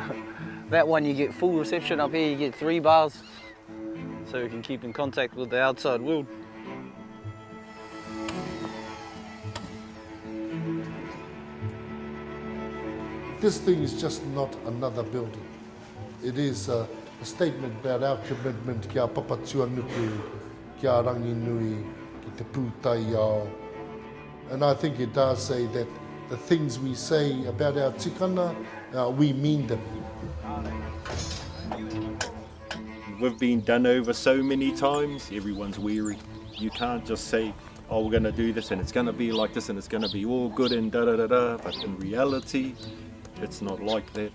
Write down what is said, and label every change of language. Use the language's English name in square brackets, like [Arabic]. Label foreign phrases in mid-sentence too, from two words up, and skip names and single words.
[English] That one you get full reception, up here you get 3 bars, so you can keep in contact with the outside world. This thing is just not another building. It is a statement about our commitment [Māori] kia papa tuanuku, kia rangi nui, ki te pūtai ao. [English] And I think it does say that the things we say about our tikana, we mean them. We've been done over so many times, everyone's weary. You can't just say, oh, we're going to do this and it's going to be like this and it's going to be all good and da-da-da-da, but in reality, it's not like that.